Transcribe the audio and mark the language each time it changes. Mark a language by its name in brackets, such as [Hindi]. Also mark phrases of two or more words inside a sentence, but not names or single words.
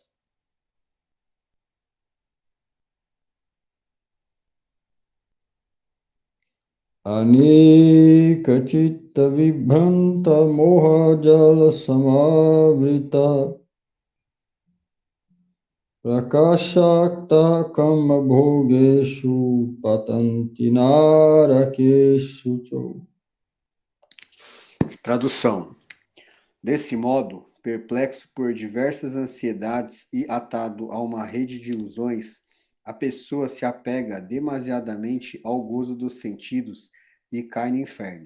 [Sanskrit] Aneka chitta vibhranta moha jala samavrita prakashakta kama bhogeshu patanti narakeshu cho. [Portuguese] Tradução. Desse modo, perplexo por diversas ansiedades e atado a uma rede de ilusões, a pessoa se apega demasiadamente ao gozo dos sentidos e cai no inferno.